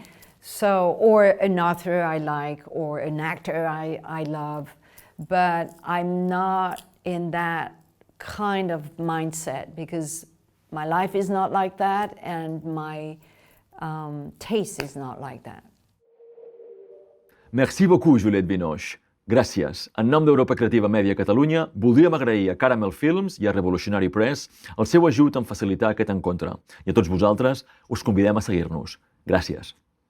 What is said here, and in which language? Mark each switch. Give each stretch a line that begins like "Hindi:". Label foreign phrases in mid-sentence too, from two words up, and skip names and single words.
English: So, or an author I like, or an actor I love, but I'm not in that kind of mindset because my life is not like that and my taste is not like that.
French: Merci beaucoup, Juliette Binoche.
Catalan: Gràcies. En nom d'Europa Creativa Mèdia Catalunya, voldríem agrair a Caramel Films i a Revolutionary Press el seu ajut en facilitar aquest encontre. I a tots vosaltres us convidem a seguir-nos. Gràcies.